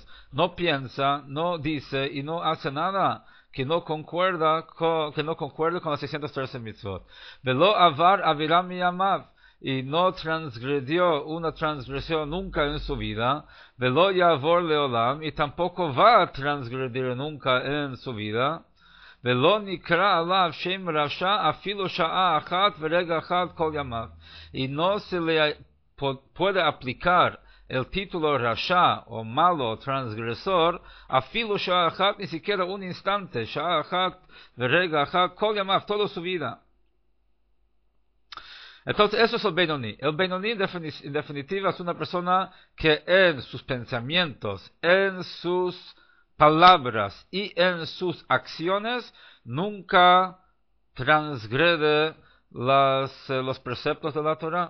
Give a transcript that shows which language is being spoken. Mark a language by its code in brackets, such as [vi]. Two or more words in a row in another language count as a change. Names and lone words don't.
[es] No piensa, no dice y no hace nada que no concuerde con las 613 mitzvot. [he] ולא עבר עבירה מימיו, [es] y no transgredió una transgresión nunca en su vida, [he] ולא יעבור לעולם, [es] y tampoco va a transgredir nunca en su vida, [he] ולא נקרא עליו שם רשע אפילו שעה אחת ורגע אחד כל ימיו, [es] y no se le puede aplicar el título rasha o malo transgresor [he] אפילו שעה אחת, [es] ni siquiera un instante, [he] שעה אחת ורגע אחד כל ימיו, [es] toda su vida. Entonces, eso es el Benoni. El Benoni, en definitiva, es una persona que en sus pensamientos, en sus palabras y en sus acciones nunca transgrede los preceptos de la Torah.